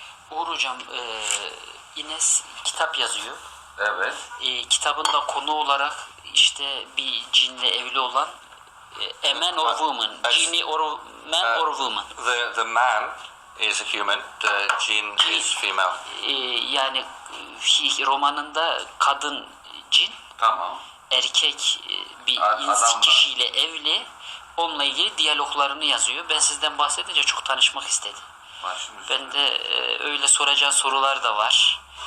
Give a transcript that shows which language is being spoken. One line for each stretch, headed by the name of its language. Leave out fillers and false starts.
Turkish: Uğur hocam, Ines kitap yazıyor. Evet. Kitabında konu olarak işte bir cinle evli olan
English: a man or woman,
Turkish: genie or man or woman.
English: The man is a human, the jinn is female.
Turkish: Yani romanında kadın cin, Tamam. erkek bir Adam kişiyle evli. Onunla ilgili diyaloglarını yazıyor. Ben sizden bahsedince çok tanışmak istedim. Ben de öyle soracağı sorular da var.